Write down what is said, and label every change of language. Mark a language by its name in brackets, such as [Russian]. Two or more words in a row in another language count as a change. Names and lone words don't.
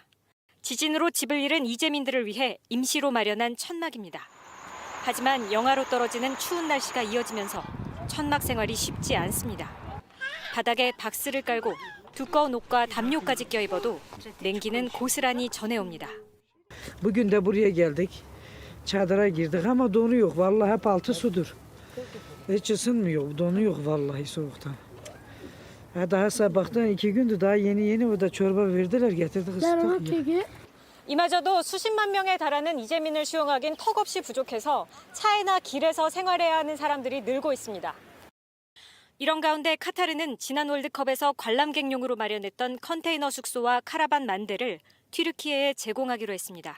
[Korean] 지진으로 집을 잃은 이재민들을 위해 임시로 마련한 천막입니다. 하지만 영하로 떨어지는 추운 날씨가 이어지면서 천막 생활이 쉽지 않습니다. 바닥에 박스를 깔고 두꺼운 옷과 담요까지 껴입어도 냉기는 고스란히 전해옵니다. [Turkish] Bugün de buraya geldik. Çadıra girdik ama donu yok. Vallahi hep altı sudur. Hiç ısınmıyor. Donu yok vallahi soğuktan. Daha sabahtan 2 gündür daha yeni orada çorba verdiler getirdik ısıttık. [Korean] 이마저도 수십만 명에 달하는 이재민을 수용하긴 턱없이 부족해서 차이나 길에서 생활해야 하는 사람들이 늘고 있습니다. 이런 가운데 카타르는 지난 월드컵에서 관람객용으로 마련했던 컨테이너 숙소와 카라반 만 대를 튀르키예에 제공하기로 했습니다.